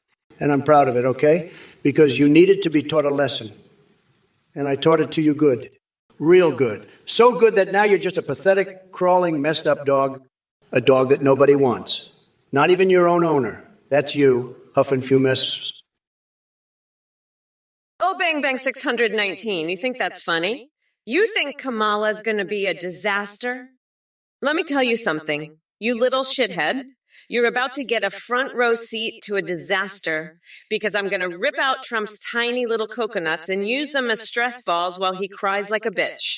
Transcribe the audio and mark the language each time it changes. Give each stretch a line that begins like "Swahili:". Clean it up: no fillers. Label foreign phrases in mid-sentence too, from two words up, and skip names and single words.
English: And I'm proud of it, okay? Because you needed to be taught a lesson. And I taught it to you good. Real good. So good that now you're just a pathetic, crawling, messed up dog. A dog that nobody wants. Not even your own owner. That's you, Huff and Fumus. Oh, bang, bang, 619. You think that's funny? You think Kamala's going to be a disaster? Let me tell you something. You little shithead. You're about to get a front row seat to a disaster because I'm going to rip out Trump's tiny little coconuts and use them as stress balls while he cries like a bitch.